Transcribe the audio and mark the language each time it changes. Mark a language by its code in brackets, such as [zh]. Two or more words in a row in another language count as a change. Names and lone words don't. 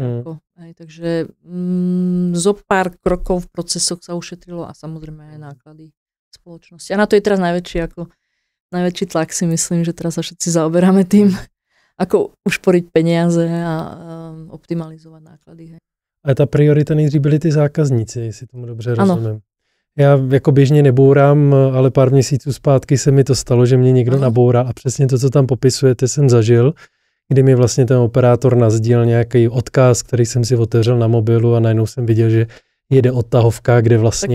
[sk] Takže zo pár krokov v procesoch sa ušetrilo a samozrejme aj náklady spoločnosti. A na to je teraz najväčší tlak, si myslím, že teraz sa všetci zaoberáme tým, ako ušporiť peniaze a optimalizovať náklady. Hej. [cs] A ta priorita nejdřív byli ty zákazníci, jestli tomu dobře rozumím. Já jako běžně nebourám, ale pár měsíců zpátky se mi to stalo, že mě někdo nabourá a přesně to, co tam popisujete, jsem zažil, kdy mi vlastně ten operátor nasdíl nějaký odkaz, který jsem si otevřel na mobilu a najednou jsem viděl, že jede odtahovka, kde vlastně